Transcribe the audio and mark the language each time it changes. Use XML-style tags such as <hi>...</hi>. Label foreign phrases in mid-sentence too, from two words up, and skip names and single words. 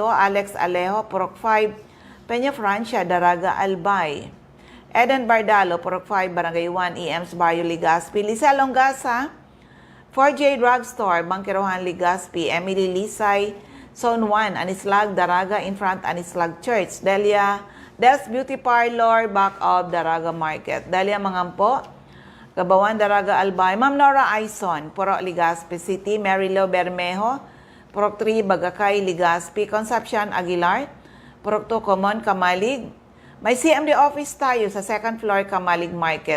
<en>Alex Alejo, Purok 5, Peña Francia, Daraga, Albay. Eden Bardalo, Purok 5, Barangay 1, EMS Barrio, Legazpi. Lisa Longasa, 4J Drugstore, Bangkirohan, Legazpi. Emily Lisay, Zone 1, Anislag, Daraga, in front, Anislag Church. Del's Beauty Parlor, back of Daraga Market. Delia Mangampo, Gabawan, Daraga, Albay. Ma'am Nora Aison, Purok, Legazpi City. Marilo Bermejo, Purok 3, Bagakay, Legazpi. Concepcion Aguilar, Purok 2, Common, Kamalig.</en> <tl>May CMD office tayo sa</tl> <en>second floor,</en> <tl>Kamalig Market.</tl>